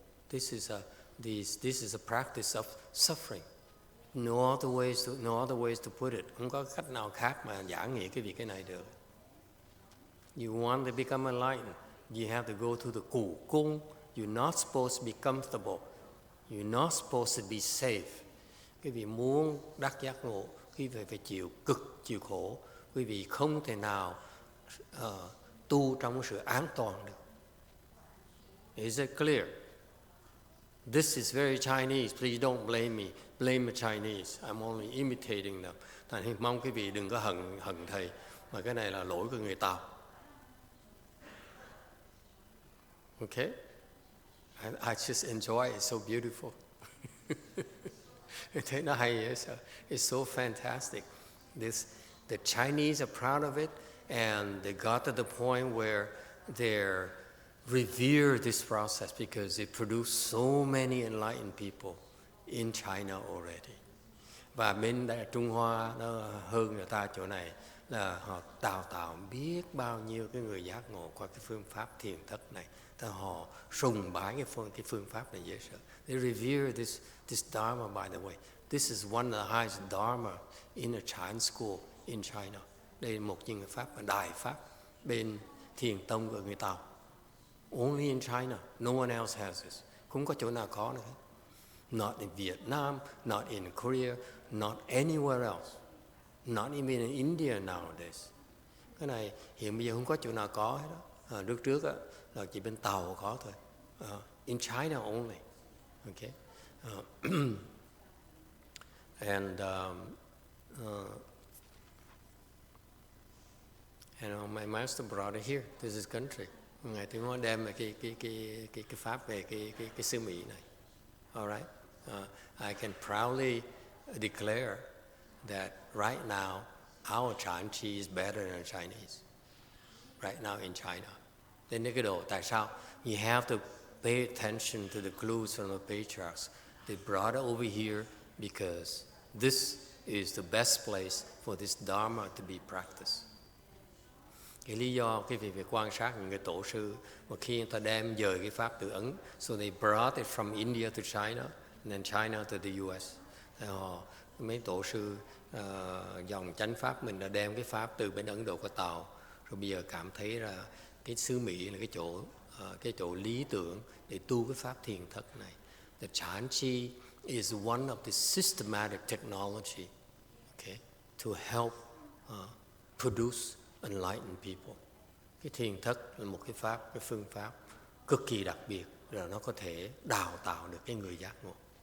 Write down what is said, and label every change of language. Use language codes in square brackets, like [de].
[en] This is a practice of suffering. No other ways to put it. [vi] Không có cách nào khác mà giảng nghĩa cái này được. [en] You want to become enlightened, you have to go to the cụ cung. You're not supposed to be comfortable. You're not supposed to be safe. [vi] Quý vị muốn đắc giác ngộ, quý vị phải chịu cực, chịu khổ. Quý vị không thể nào tu trong sự an toàn được. [en] Is it clear? This is very Chinese. Please don't blame me. Blame the Chinese. I'm only imitating them. [vi] Thành mong quý vị đừng có hận thầy, mà cái này là lỗi của người Tàu. [en] Okay? I just enjoy it. It's so beautiful. [vi] Thấy nó hay vậy sao? [en] It's so fantastic. The Chinese are proud of it, and they got to the point where they revere this process because it produced so many enlightened people in China already. [vi] Và bên Trung Hoa nó hơn người ta chỗ này là họ đào tạo biết bao nhiêu cái người giác ngộ qua cái phương pháp thiền thất này. Họ sùng bái cái phương pháp này dễ sợ. [en] They revere this Dharma, by the way. This is one of the highest Dharma in a Chan school in China. [vi] Đây là một những pháp, đại pháp bên thiền tông của người Tàu. [en] Only in China, no one else has this. [vi] Không có chỗ nào có nữa. [en] Not in Vietnam, not in Korea, not anywhere else. Not even in India nowadays. [vi] Cái này hiện bây giờ không có chỗ nào có hết đó. Trước trước á, là chỉ bên Tàu có thôi. [en] In China only. Okay. And my master brought it here. This is country. [vi] Ngài Tuyên Hóa đem cái pháp về cái xứ Mỹ này. [en] All right. I can proudly declare that right now our Chan Chi is better than Chinese. Right now in China. [vi] Đến cái độ tại sao? [en] You have to pay attention to the clues from the patriarchs. They brought it over here because this is the best place for this Dharma to be practiced. [vi] Cái lý do cái việc quan sát những cái tổ sư mà khi người ta đem dời cái pháp từ Ấn, [en] so they brought it from India to China and then China to the US. [vi] Mấy tổ sư dòng chánh pháp mình đã đem cái pháp từ bên Ấn Độ qua Tàu, rồi bây giờ cảm thấy là cái xứ Mỹ là cái chỗ lý tưởng để tu cái pháp thiền thất này. [en] The Chan Chi is one of the systematic technology, okay, to help produce enlightened people. [vi] Cái thiền thất là một cái pháp, cái phương pháp cực kỳ đặc biệt, rồi nó có thể đào tạo được cái người giác ngộ.